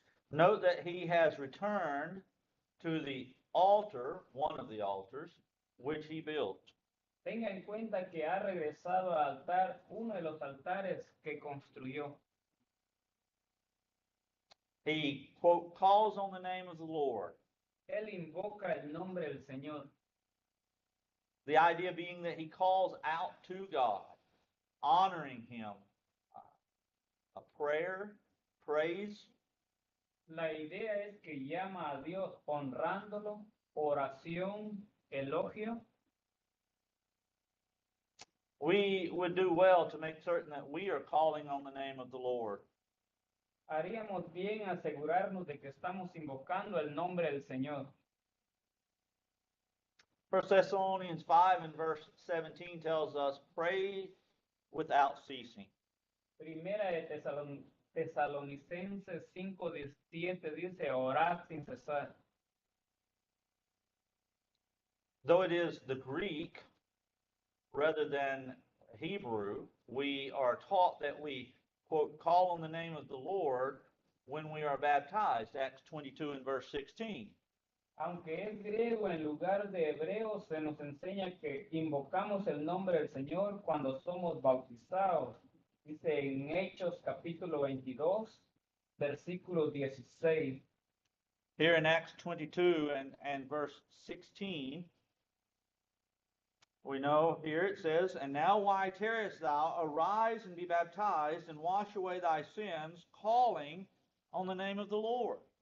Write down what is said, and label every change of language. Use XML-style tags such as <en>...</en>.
<en>Note that he has returned to the altar, one of the altars, which he built.</en> <es>Tenga en cuenta que ha regresado al altar, uno de los altares que construyó.</es> <en>He, quote, calls on the name of the Lord.</en> <es>Él invoca el nombre del Señor.</es> <en>The idea being that he calls out to God, honoring him, a prayer, praise.</en> <es>La idea es que llama a Dios honrándolo, oración, elogio.</es> <en>We would do well to make certain that we are calling on the name of the Lord.</en> <es>Haríamos bien asegurarnos de que estamos invocando el nombre del Señor.</es> <en>1 Thessalonians 5 and verse 17 tells us, "Pray without ceasing."</en> <es>Primera de Tesalonicenses 5:17 dice, orad sin cesar.</es> <en>Though it is the Greek rather than Hebrew, we are taught that we, quote, call on the name of the Lord when we are baptized, Acts 22 and verse 16.</en> <es>Aunque es griego en lugar de hebreo, se nos enseña que invocamos el nombre del Señor cuando somos bautizados. Dice en Hechos capítulo 22, versículo 16.</es> <en>Here in Acts 22 and verse 16, we know here it says, "And now why tarriest thou? Arise and be baptized, and wash away thy sins, calling on the name of the Lord."</en>